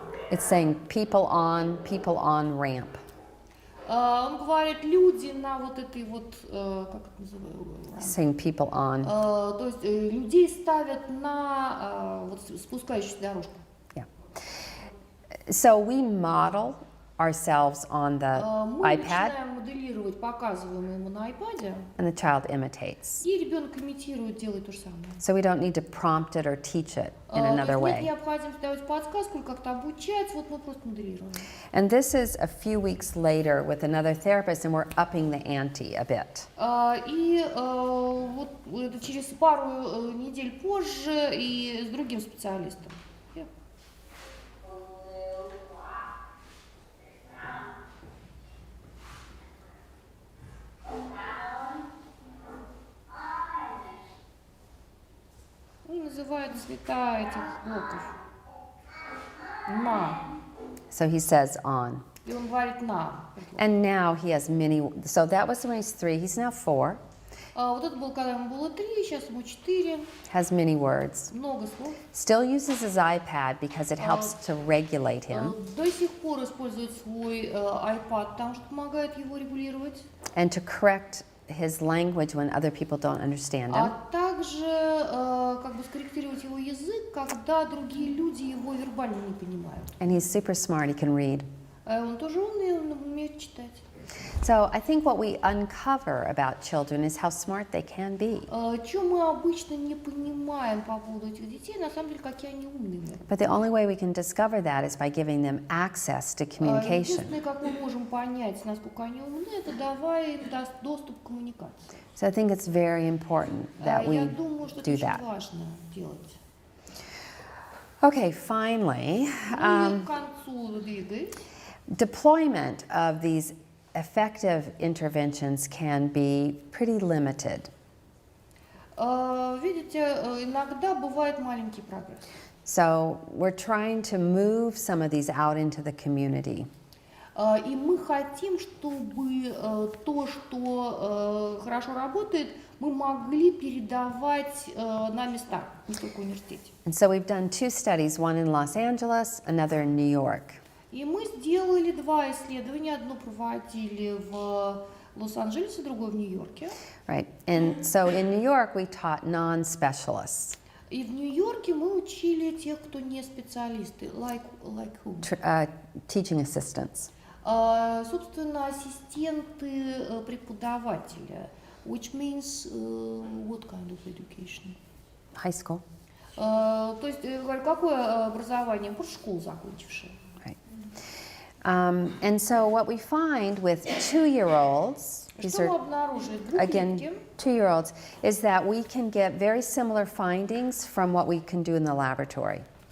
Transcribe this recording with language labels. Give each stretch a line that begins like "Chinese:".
English: It's saying people on ramp.
Russian: Он говорит, люди на вот этой вот, как это называется?
English: Saying people on.
Russian: То есть людей ставят на вот спускающуюся дорожку.
English: Yeah. So we model ourselves on the
Russian: Мы
English: iPad,
Russian: начинаем моделировать, показываем ему на iPad,
English: and the child imitates.
Russian: и ребенок имитирует, делает то же самое.
English: So we don't need to prompt it or teach it in
Russian: То
English: another
Russian: есть нет
English: way.
Russian: необходимости давать подсказку или как-то обучать, вот мы просто моделируем.
English: And this is a few weeks later with another therapist, and we're upping the ante a bit.
Russian: И вот это через пару недель позже и с другим специалистом. И называют цвета этих блоков. На.
English: So he says on.
Russian: И он говорит на.
English: And now he has many, so that was when he's 3, he's now 4,
Russian: Вот это было, когда ему было 3, сейчас ему 4.
English: has many words.
Russian: Много слов.
English: Still uses his iPad because it helps to regulate him
Russian: До сих пор использует свой iPad, потому что помогает его регулировать.
English: and to correct his language when other people don't understand him.
Russian: А также как бы скорректировать его язык, когда другие люди его вербально не понимают.
English: And he's super smart, he can read.
Russian: Он тоже умный, он умеет читать.
English: So I think what we uncover about children is how smart they can be.
Russian: Что мы обычно не понимаем по поводу этих детей, на самом деле, какие они умные.
English: But the only way we can discover that is by giving them access to communication.
Russian: Единственное, как мы можем понять, насколько они умны, это давая им доступ к коммуникации.
English: So I think it's very important that we
Russian: Я думаю, что это
English: do
Russian: очень
English: that.
Russian: важно делать.
English: Okay, finally,
Russian: Мы к концу двигаясь.
English: deployment of these effective interventions can be pretty limited.
Russian: Видите, иногда бывает маленький прогресс.
English: So we're trying to move some of these out into the community.
Russian: И мы хотим, чтобы то, что хорошо работает, мы могли передавать на места, не только в университете.
English: And so we've done 2 studies, one in Los Angeles, another in New York.
Russian: И мы сделали 2 исследования. Одно проводили в Лос-Анджелесе, другое в Нью-Йорке.
English: Right, and so in New York we taught non-specialists,
Russian: И в Нью-Йорке мы учили тех, кто не специалисты,
English: like who? teaching assistants.
Russian: Собственно, ассистенты преподавателя,
English: which means what kind of education? High school.
Russian: То есть, говорю, какое образование? Просто школу закончившие.
English: Right. And so what we find with 2-year-olds, these
Russian: Что мы
English: are
Russian: обнаружили?
English: again
Russian: Двухлетки.
English: 2-year-olds, is that we can get very similar findings from what we can do in the laboratory.